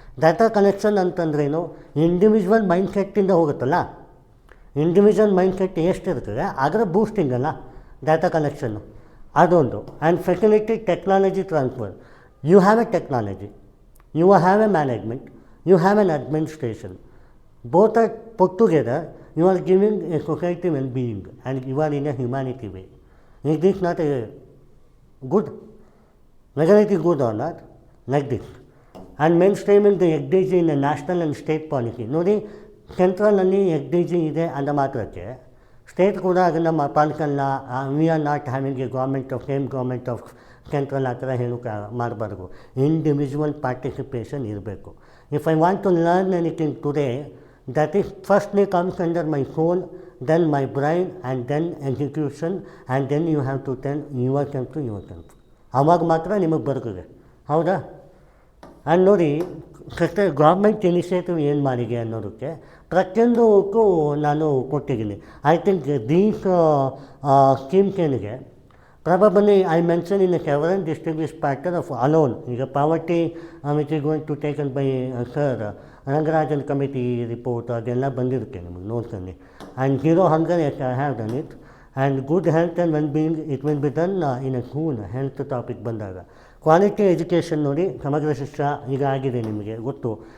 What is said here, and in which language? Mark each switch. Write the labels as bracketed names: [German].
[Kannada] Data collection ಅಂತಂದ್ರೇನು, individual ಮೈಂಡ್ಸೆಟ್ಟಿಂದ ಹೋಗುತ್ತಲ್ಲ, individual mindset ಎಷ್ಟಿರ್ತದೆ ಅದರ boosting ಅಲ್ಲ ಡಾಟಾ ಕಲೆಕ್ಷನ್ನು, ಅದೊಂದು. [English] And facility technology transfer. You have a technology, you have a management, you have an administration. Both are put together, you are giving a society well-being and you are in a humanity way. Is this not a good? Whether it is good or not, like this. And mainstreaming the XDG in a national and state policy. [Kannada] ನೋಡಿ, ಸೆಂಟ್ರಲಲ್ಲಿ XDG ಇದೆ ಅಂದ ಮಾತ್ರಕ್ಕೆ state ಕೂಡ ಅದನ್ನು ಪಾಲಿಸಲ್ಲ. [English] we are not having a government of same government of central [Kannada] ಆ ಥರ ಹೇಳೋಕೆ ಮಾಡಬಾರ್ದು. ಇಂಡಿವಿಜುವಲ್ ಪಾರ್ಟಿಸಿಪೇಷನ್ ಇರಬೇಕು. [English] If I want to learn anything today, that is firstly comes under my soul, then my brain, and then execution, and then you have to tell yourself to yourself. [Kannada] ಆವಾಗ ಮಾತ್ರ ನಿಮಗೆ ಬರ್ತದೆ, ಹೌದಾ? And ನೋಡಿ, government initiative ಏನು ಮಾಡಿದೆ ಅನ್ನೋದಕ್ಕೆ ಪ್ರತಿಯೊಂದಕ್ಕೂ ನಾನು ಕೊಟ್ಟಿದ್ದೀನಿ. [English] I think these schemes [Kannada] ಏನಿದೆ, [English] probably I mentioned in a several distinguished factor of alone. ಈಗ poverty which is going to taken by sir Rangarajan committee report [Kannada] ಅದೆಲ್ಲ ಬಂದಿರುತ್ತೆ ನಿಮಗೆ ನೋಡ್ಕೊಂಡು. [English] And zero hunger I have done it. And good health and well being it will be done in a school. [Kannada] Health topic ಬಂದಾಗ quality education ನೋಡಿ, ಸಮಗ್ರ ಶಿಕ್ಷಣ ಈಗ ಆಗಿದೆ ನಿಮಗೆ ಗೊತ್ತು.